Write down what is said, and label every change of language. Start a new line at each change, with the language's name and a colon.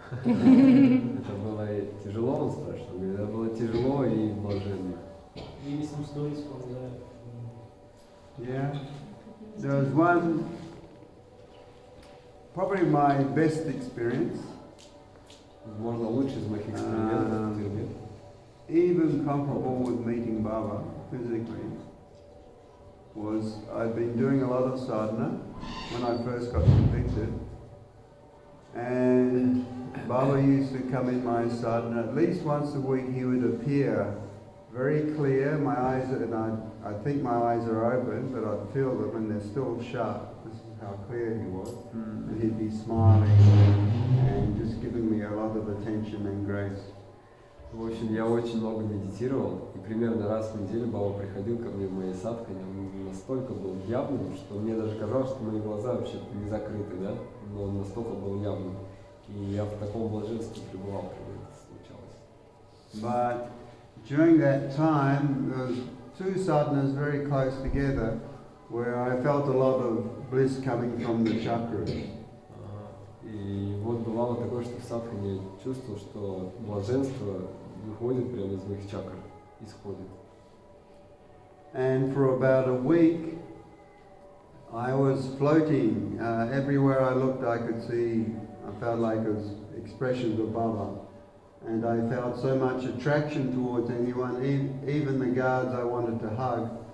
Russian: Это было тяжело, он спрашивал. Говорит, это было тяжело и блаженно.
English: Maybe some stories from the. Yeah. There was one, probably my best experience,
Russian: Возможно, лучший из моих экспериментов в тюрьме.
English: even comparable with meeting Baba physically, was I'd been doing a lot of sadhana when I first got convicted, and Baba used to come in my sadhana at least once a week. He would appear very clear, my eyes, and I think my eyes are open, but I'd feel them and they're still shut. This is how clear he was. And he'd be smiling and just giving me a lot of attention and grace.
Russian: В общем, я очень много медитировал, и примерно раз в неделю Баба приходил ко мне в моей садхане, он настолько был явным, что мне даже казалось, что мои глаза вообще не закрыты, да, но он настолько был явным. И я в таком блаженстве пребывал, когда это случалось.
English: But during that time, there was two sadhanas very close together, where I felt a lot of bliss coming from the chakras.
Russian: И вот бывало такое, что в садхане я чувствовал, что блаженство выходит прямо из моих чакр, исходит.
English: And for about a week, I was floating. Everywhere I looked, I could see, I felt like it was expressions of Baba. And I felt so much attraction towards anyone, even the guards I wanted to hug.